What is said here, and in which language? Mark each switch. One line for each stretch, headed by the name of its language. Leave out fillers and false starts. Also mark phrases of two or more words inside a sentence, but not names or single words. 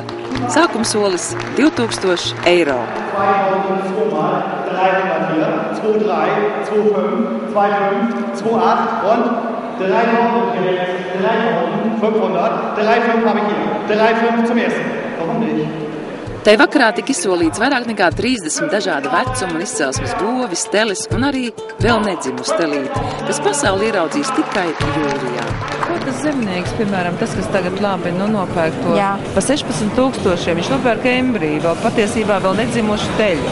Latvian: Sākuma solis 2000 eiro.
German: 304, 23, 25, 25, 28 und 3500, 35 habe ich hier, 35 zum ersten. Warum nicht?
Latvian: Tai vakarā tika izsolīts vairāk nekā 30 dažādu vecumu un izcelsmes govi, steles un arī vēl nedzimusi stelīti, kas pasauli ieraudzīs tikai jūlijā. Ko tas zemnieks, piemēram, tas, kas tagad labi nopērk to pa 16 000, viņš nopērk embriju, vēl patiesībā vēl nedzimušu teļu.